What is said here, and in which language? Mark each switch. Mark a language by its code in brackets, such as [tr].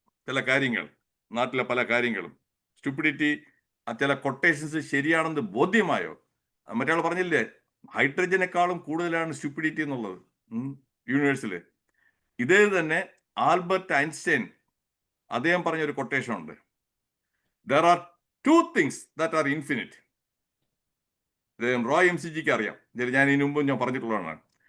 [ml] ചില കാര്യങ്ങൾ, നാട്ടിലെ പല കാര്യങ്ങളും സ്റ്റുപ്പിഡിറ്റി ചില കൊട്ടേഷൻസ് ശരിയാണെന്ന് ബോധ്യമായോ? മറ്റേ പറഞ്ഞില്ലേ ഹൈഡ്രജനേക്കാളും കൂടുതലാണ് സ്റ്റുപ്പിഡിറ്റി എന്നുള്ളത് യൂണിവേഴ്സില്. ഇതേ തന്നെ ആൽബർട്ട് ഐൻസ്റ്റൈൻ അദ്ദേഹം പറഞ്ഞൊരു കൊട്ടേഷൻ ഉണ്ട്. [en] There are 2 things that are infinite. [ml] Roy MCGക്ക് അറിയാം, ഞാൻ ഇതിനു മുമ്പ് ഞാൻ പറഞ്ഞിട്ടുള്ളതാണ്.